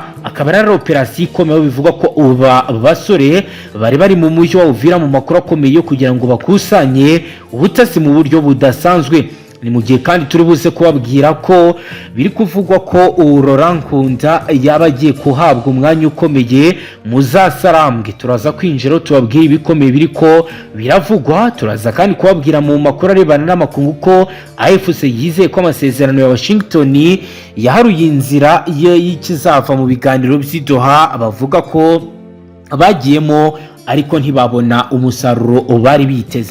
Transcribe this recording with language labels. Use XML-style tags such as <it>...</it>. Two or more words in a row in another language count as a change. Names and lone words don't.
<rn>Akaba ari operation ikomeye bivuga ko uba basore bari mu mujyi wa Uvira mu makuru akomeye kugira ngo bakusanye ubutasi mu buryo budasanzwe. Ni mu gihe kandi turi buze kubabwira ko biri kuvugwa ko Laurent Nkunda yaba agiye kuhabwa umwanya ukomeye muzasarambwe. Turaza kwinjira tubabwira ibikomeye biri ko biravugwa. Turaza kandi kubabwira mu makuru arebana n'amakungu ko AFC yizeye ko amasezerano ya Washington yaharuye inzira y'ikizava mu biganiro by'Doha. Bavuga ko bagiyemo ariko ntibabona umusaruro bari biteze.</rn>